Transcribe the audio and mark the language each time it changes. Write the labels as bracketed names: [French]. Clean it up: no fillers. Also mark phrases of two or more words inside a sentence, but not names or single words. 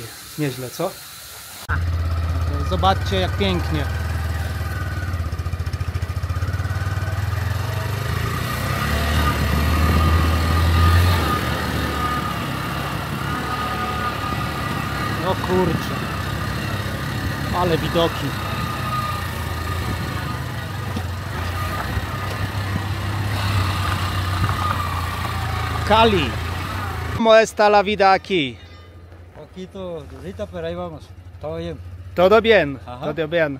[Polish] Nieźle, co? Zobaczcie, jak pięknie. No kurczę. Ale widoki. Cali. [Spanish] ¿Cómo está la vida aquí? Poquito dudita, pero ahí vamos. Todo bien. Todo bien. Ajá. Todo bien.